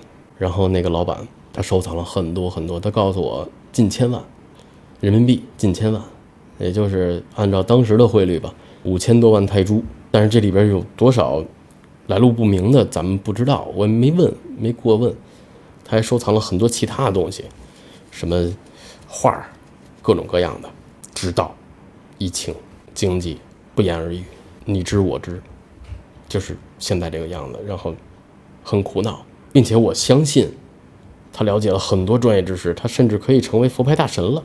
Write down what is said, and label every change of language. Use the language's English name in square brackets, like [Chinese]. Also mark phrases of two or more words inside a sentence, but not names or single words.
[Chinese] 然後那個老板他收藏了很多很多，他告訴我近千萬人民幣，近千萬，也就是按照當时的匯率吧，5000多萬泰銖。但是這裡邊有多少來路不明的咱們不知道，我沒問，沒過問。他還收藏了很多其他的東西，什麼畫，各種各樣的，知道疫情經濟不言而喻，你知我知，就是現在這個樣子。然後很苦惱，並且我相信他了解了很多專業知識，他甚至可以成為佛牌大神了。